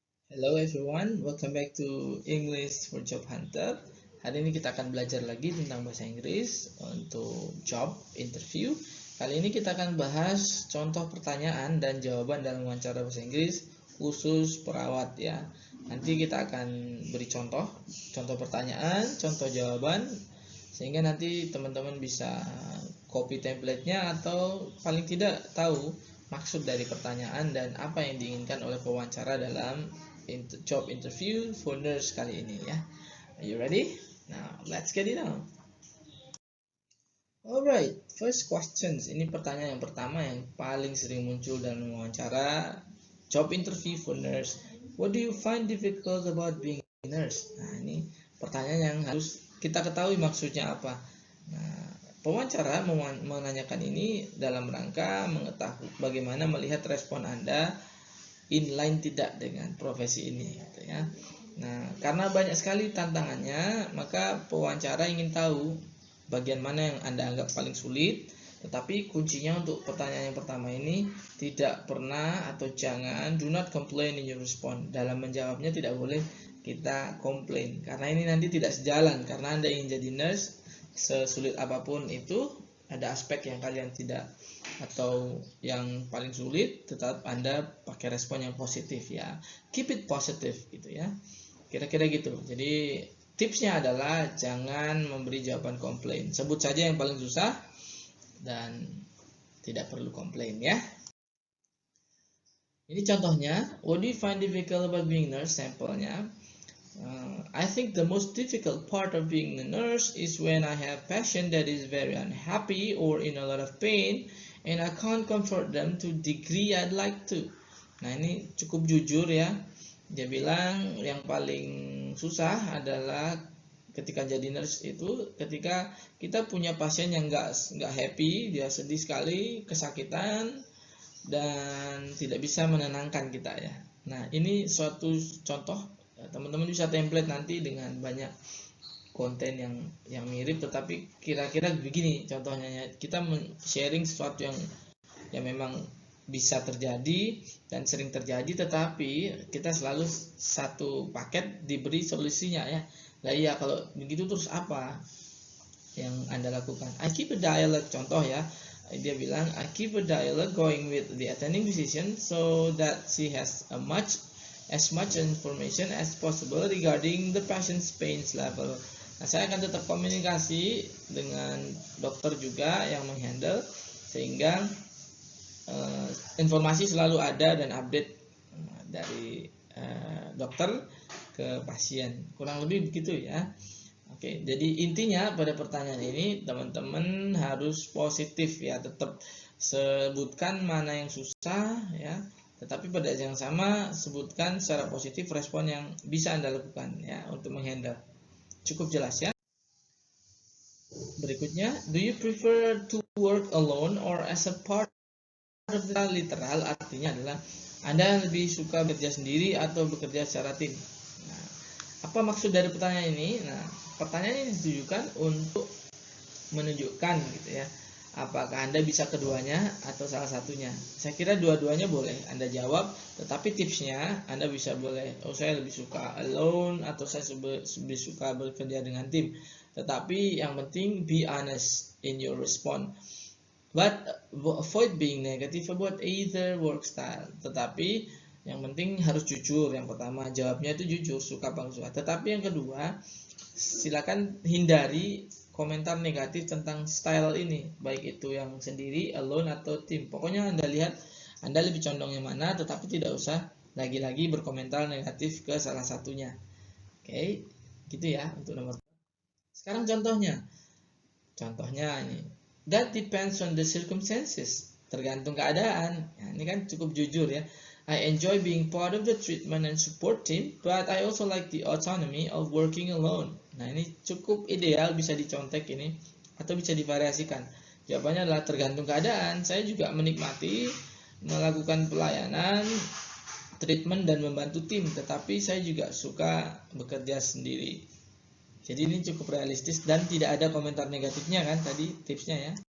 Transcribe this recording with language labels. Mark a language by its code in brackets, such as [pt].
[en] Hello everyone, welcome back to English for Job Hunter. [id] Hari ini kita akan belajar lagi tentang bahasa Inggris untuk job interview. Kali ini kita akan bahas contoh pertanyaan dan jawaban dalam wawancara bahasa Inggris khusus perawat ya. Nanti kita akan beri contoh pertanyaan, contoh jawaban, sehingga nanti teman-teman bisa copy template-nya atau paling tidak tahu maksud dari pertanyaan dan apa yang diinginkan oleh pewawancara dalam [en] job interview for nurse [id] kali ini ya. [en] Are you ready? Now let's get it on. Alright, first questions. [id] Ini pertanyaan yang pertama yang paling sering muncul dalam wawancara [en] job interview for nurse. What do you find difficult about being a nurse? [id] Nah, ini pertanyaan yang harus kita ketahui maksudnya apa. Nah, pewawancara menanyakan ini dalam rangka mengetahui bagaimana melihat respon Anda inline tidak dengan profesi ini gitu ya. Nah, karena banyak sekali tantangannya, maka pewawancara ingin tahu bagian mana yang Anda anggap paling sulit. Tetapi kuncinya untuk pertanyaan yang pertama ini tidak pernah atau jangan [en] do not complain in your response. [id] Dalam menjawabnya tidak boleh kita komplain karena ini nanti tidak sejalan. Karena Anda ingin jadi nurse, sesulit apapun itu ada aspek yang kalian tidak atau yang paling sulit, tetap Anda pakai respon yang positif ya. [en] Keep it positive [id] gitu ya. Kira-kira gitu. Jadi tipsnya adalah jangan memberi jawaban komplain. Sebut saja yang paling susah dan tidak perlu komplain ya. Ini contohnya, [en] what do you find difficult about being nurse? [id] Sampelnya. [en] I think the most difficult part of being a nurse is when I have patient that is very unhappy or in a lot of pain and I can't comfort them to degree I'd like to. [id] Nah, ini cukup jujur ya. Dia bilang yang paling susah adalah ketika jadi nurse itu ketika kita punya pasien yang nggak happy, dia sedih sekali, kesakitan dan tidak bisa menenangkan kita ya. Nah, ini suatu contoh. Teman-teman bisa template nanti dengan banyak konten yang mirip, tetapi kira-kira begini contohnya ya. Kita sharing sesuatu yang memang bisa terjadi dan sering terjadi, tetapi kita selalu satu paket diberi solusinya ya. Nah iya, kalau begitu terus apa yang Anda lakukan? [en] I keep a dialogue, [id] contoh ya. Dia bilang [en] I keep a dialogue going with the attending physician so that she has as much information as possible regarding the patient's pain level. [id] Nah, saya akan tetap komunikasi dengan dokter juga yang menghandle sehingga informasi selalu ada dan update dari dokter ke pasien. Kurang lebih begitu ya. Oke, jadi intinya pada pertanyaan ini teman-teman harus positif ya, tetap sebutkan mana yang susah ya. Tetapi pada saat yang sama sebutkan secara positif respon yang bisa Anda lakukan ya untuk menghandle. Cukup jelas ya. Berikutnya, [en] do you prefer to work alone or as a part of the literal? [id] Artinya adalah Anda lebih suka bekerja sendiri atau bekerja secara tim. Nah, apa maksud dari pertanyaan ini? Nah, pertanyaan ini ditujukan untuk menunjukkan gitu ya, apakah Anda bisa keduanya atau salah satunya. Saya kira dua-duanya boleh Anda jawab, tetapi tipsnya Anda bisa boleh, saya lebih suka alone atau saya lebih suka bekerja dengan tim. Tetapi yang penting [en] be honest in your response. But avoid being negative about either work style. [id] Tetapi yang penting harus jujur. Yang pertama jawabnya itu jujur, suka apa suka. Tetapi yang kedua, silakan hindari komentar negatif tentang style ini, baik itu yang sendiri, alone atau tim. Pokoknya Anda lihat Anda lebih condongnya mana, tetapi tidak usah lagi-lagi berkomentar negatif ke salah satunya. Oke, gitu ya untuk nomor. Sekarang contohnya ini, [en] that depends on the circumstances, [id] tergantung keadaan. Nah, ini kan cukup jujur ya. [en] I enjoy being part of the treatment and support team, but I also like the autonomy of working alone. [id] Nah, ini cukup ideal, bisa dicontek ini atau bisa divariasikan. Jawabannya adalah tergantung keadaan. Saya juga menikmati melakukan pelayanan, treatment dan membantu tim, tetapi saya juga suka bekerja sendiri. Jadi ini cukup realistis dan tidak ada komentar negatifnya kan tadi tipsnya ya.